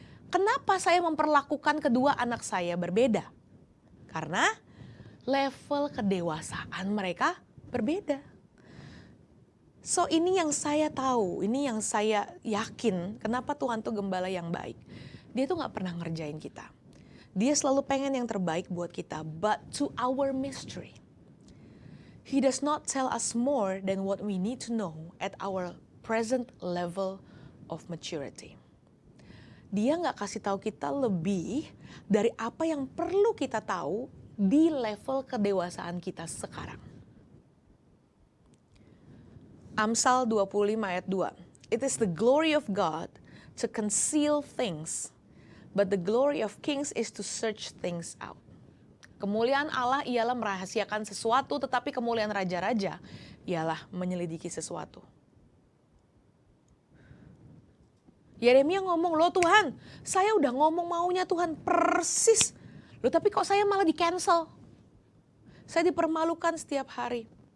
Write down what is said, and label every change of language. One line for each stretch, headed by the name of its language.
Indonesian: Kenapa saya memperlakukan kedua anak saya berbeda? Karena level kedewasaan mereka berbeda. So ini yang saya tahu, ini yang saya yakin kenapa Tuhan tuh gembala yang baik. Dia tuh gak pernah ngerjain kita. Dia selalu pengen yang terbaik buat kita.
English: But to our mystery, He does not tell us more than what we need to know at our present level of maturity.
Indonesian: Dia gak kasih tahu kita lebih dari apa yang perlu kita tahu di level kedewasaan kita sekarang. Amsal 25 ayat 2.
English: It is the glory of God to conceal things, but the glory of kings is to search things out.
Indonesian: Kemuliaan Allah ialah merahasiakan sesuatu, tetapi kemuliaan raja-raja ialah menyelidiki sesuatu. Yeremia ngomong, loh Tuhan, saya udah ngomong maunya Tuhan persis. Loh tapi kok saya malah di-cancel? Saya dipermalukan setiap hari.